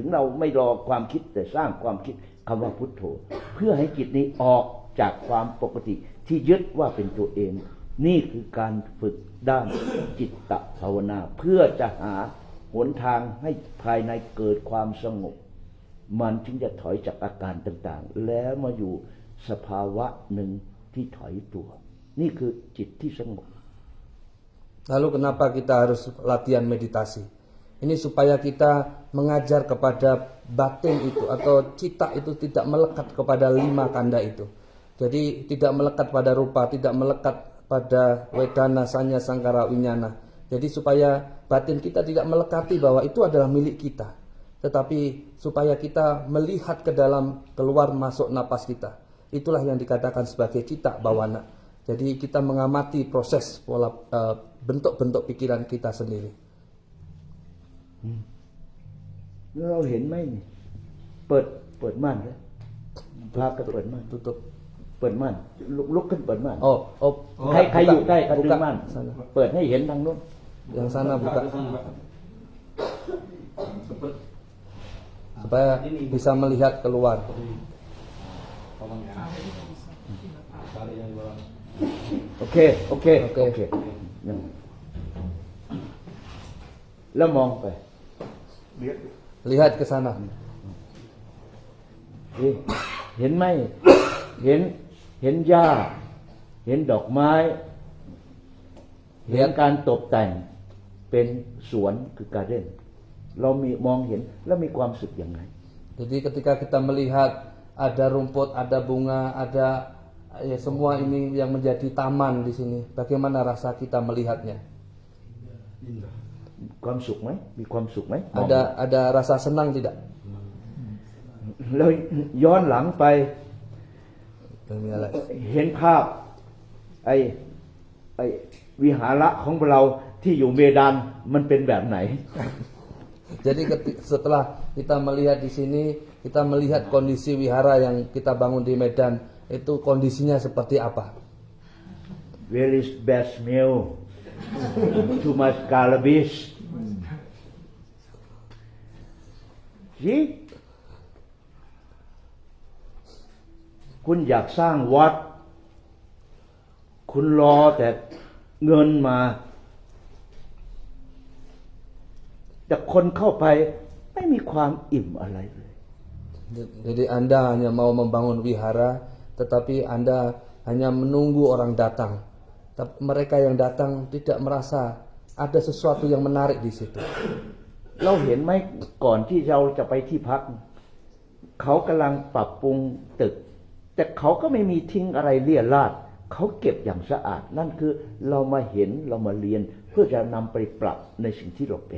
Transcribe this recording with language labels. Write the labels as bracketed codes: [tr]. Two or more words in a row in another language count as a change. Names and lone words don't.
[th] เราไม่รอความคิดแต่สร้างความคิดคำว่าพุทโธเพื่อให้จิตนี้ออกจากความปกติที่ยึดว่าเป็นตัวเองนี่คือการฝึกด้านจิตตภาวนาเพื่อจะหาหนทางให้ภายในเกิดความสงบมันถึงจะถอยจากอาการต่างๆแล้วมาอยู่สภาวะหนึ่งที่ถอยตัวนี่คือจิตที่สงบ [id] Lalu kenapa kita harus latihan meditasi? Ini supaya kita mengajar kepada batin itu atau cita itu tidak melekat kepada 5 kanda itu. Jadi tidak melekat pada rupa, tidak melekat pada wedana, sanya, sangkara, winyana. Jadi supaya batin kita tidak melekati bahwa itu adalah milik kita, tetapi supaya kita melihat ke dalam keluar masuk napas kita. Itulah yang dikatakan sebagai cita bawana. Jadi kita mengamati proses pola bentuk-bentuk pikiran kita sendiri. [th] เราเห็นไหมนี่เปิดม่านเลยพาไปเปิดม่าน [id] Tutup. [th] เปิดม่านลุกขึ้นเปิดม่าน Oh, ใครอยู่ใกล้ก็ดึง [id] buka [th] ม่าน [id] sana. [th] เปิดให้เห็นทางนู้น [id] Yang sana buka. Supaya bisa melihat keluar. [th] โอเคแล้วมองไป [id] Lihat ke sana. [th] เห็นไหมเห็นหญ้าเห็นดอกไม้เห็นการตกแต่งเป็นสวนคือการ์เด้นเรามีมองเห็นแล้วมีความสุขอย่างไร [id] Jadi ketika kita melihat ada rumput, ada bunga, ada ya semua ini yang menjadi taman di sini, bagaimana rasa kita melihatnya? [th] ความสุขไหมมีความสุขไหม [id] Ada rasa senang tidak? [th] แล้วย้อนหลังไป [id] Ini adalah [th] เห็นภาพไอ้วิหาระของเราที่อยู่เมดานมันเป็นแบบไหน [id] Jadi setelah kita melihat di sini, kita melihat kondisi wihara yang kita bangun di Medan, itu kondisinya seperti apa? [en] Where is best meal? Too much garbage. See? [th] คุณอยากสร้างวัด คุณรอแต่เงินมา แต่คนเข้าไปไม่มีความอิ่มอะไรเลย [id] Jadi Anda hanya mau membangun wihara, tetapi Anda hanya menunggu orang datang. Tapi mereka yang datang tidak merasa ada sesuatu yang menarik di situ. [th] เราเห็นไหมก่อนที่เราจะไปที่พัก เขากำลังปรับปรุงตึก แต่เขาก็ไม่มีทิ้งอะไรเลี่ยราดเขาเก็บอย่างสะอาด นั่นคือเรามาเห็นเรามาเรียนเพื่อจะนำไปปรับในสิ่งที่เราเป็น